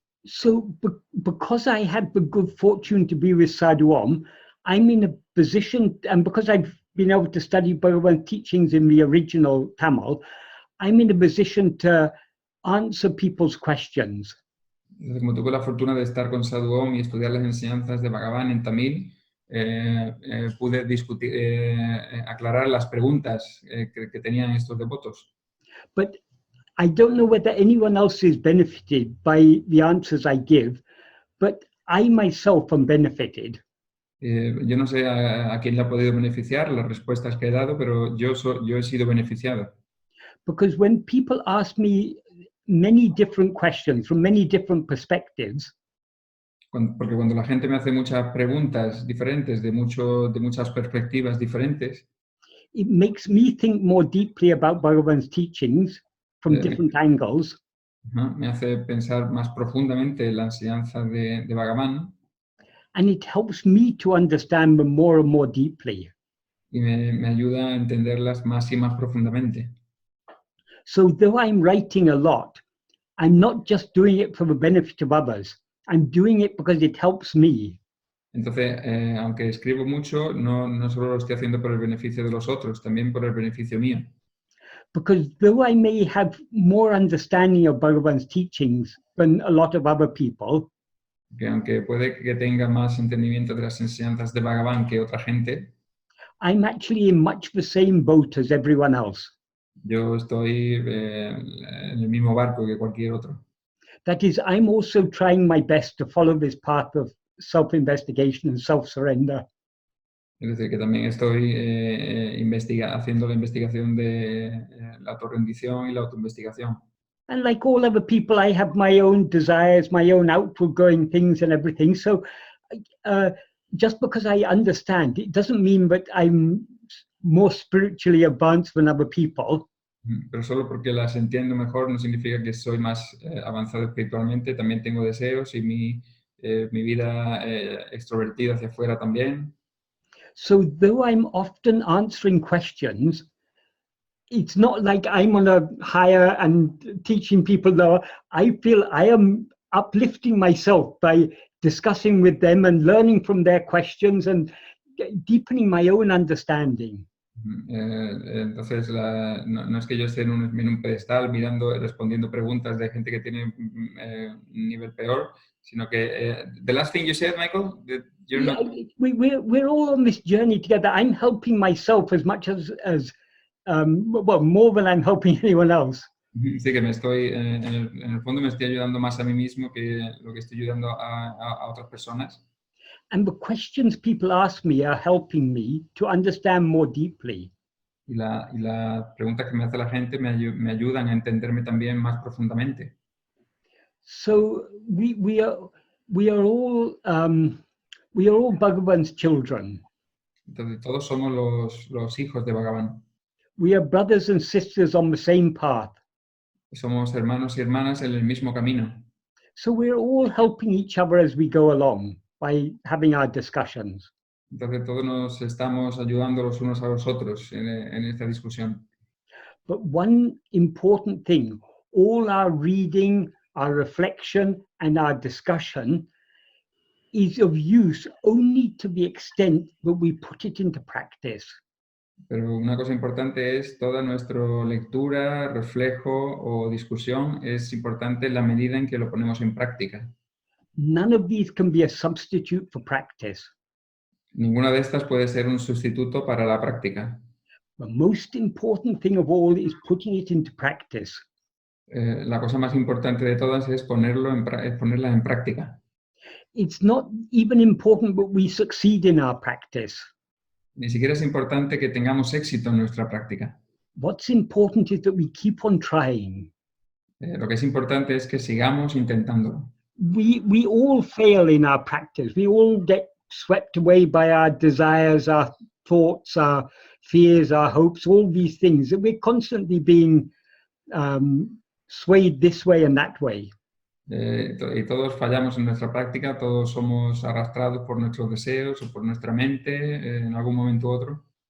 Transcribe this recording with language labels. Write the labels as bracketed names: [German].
[English] So because I had the good fortune to be with Sadhu Om, I'm in a position, and because I've been able to study Bhagavan's teachings in the original Tamil, I'm in a position to answer people's questions. [Spanish] Entonces, como tuve la fortuna de estar con Sadhu Om y estudiar las enseñanzas de Bhagavan en tamil, pude discutir, aclarar las preguntas que tenían estos devotos. [English] But I don't know whether anyone else is benefited by the answers I give, but I myself am benefited. [Spanish] Yo no sé a quién le ha podido beneficiar las respuestas que he dado, pero yo he sido beneficiado. [English] Because when people ask me many different questions from many different perspectives, [Spanish] Porque cuando la gente me hace muchas preguntas diferentes, de muchas perspectivas diferentes, [English] it makes me think more deeply about Bhagavan's teachings from different angles. [Spanish] Me hace pensar más profundamente en la enseñanza de Bhagavan. [English] And it helps me to understand them more and more deeply. [Spanish] Y me ayuda a entenderlas más y más profundamente. [English] So though I'm writing a lot, I'm not just doing it for the benefit of others. I'm doing it because it helps me. [Spanish] Entonces, aunque escribo mucho, no solo lo estoy haciendo por el beneficio de los otros, también por el beneficio mío. [English] Because though I may have more understanding of Bhagavan's teachings than a lot of other people, [Spanish] Que aunque puede que tenga más entendimiento de las enseñanzas de Bhagavan que otra gente, [English] I'm actually in much the same boat as everyone else. [Spanish] yo estoy en el mismo barco que cualquier otro. [English] That is, I'm also trying my best to follow this path of self-investigation and self-surrender. [Spanish] Es decir, que también estoy haciendo la investigación de la autorrendición y la autoinvestigación. [English] And like all other people, I have my own desires, my own outward going things and everything. So just because I understand, it doesn't mean that I'm more spiritually advanced than other people. [Spanish] Pero solo porque las entiendo mejor no significa que soy más avanzado espiritualmente. También tengo deseos y mi vida extrovertida hacia afuera también. [English] So though I'm often answering questions, it's not like I'm on a higher and teaching people lower. I feel I am uplifting myself by discussing with them and learning from their questions and deepening my own understanding. [Spanish] Entonces, no es que yo esté en un pedestal respondiendo preguntas de gente que tiene un nivel peor, sino que [English] the last thing you said, Michael, that you're Yeah, not... we're all on this journey together. I'm helping myself as much as well, more than I'm helping anyone else. [Spanish] Sí, que en el fondo me estoy ayudando más a mí mismo que lo que estoy ayudando a otras personas. [English] And the questions people ask me are helping me to understand more deeply. [Spanish] Y las preguntas que me hace la gente me ayudan a entenderme también más profundamente. [English] So we are all Bhagavan's children. [Spanish] Entonces, todos somos los hijos de Bhagavan. [English] We are brothers and sisters on the same path. [Spanish] Somos hermanos y hermanas en el mismo camino. [English] So we're all helping each other as we go along by having our discussions. [Spanish] Entonces todos nos estamos ayudando los unos a los otros en esta discusión. [English] But one important thing, all our reading, our reflection, and our discussion is of use only to the extent that we put it into practice. [Spanish] Pero una cosa importante es toda nuestra lectura, reflejo o discusión es importante en la medida en que lo ponemos en práctica. [English] None of these can be a substitute for practice. [Spanish] Ninguna de estas puede ser un sustituto para la práctica. [English] The most important thing of all is putting it into practice. [Spanish] La cosa más importante de todas es ponerla en práctica. [English] It's not even important that we succeed in our practice. [Spanish] Ni siquiera es importante que tengamos éxito en nuestra práctica. [English] What's important is that we keep on trying. [Spanish] Lo que es importante es que sigamos intentándolo. [English] We all fail in our practice. We all get swept away by our desires, our thoughts, our fears, our hopes, all these things. We're constantly being swayed this way and that way. [Spanish] Y todos fallamos en nuestra práctica, todos somos arrastrados por nuestros deseos o por nuestra mente en algún momento u otro.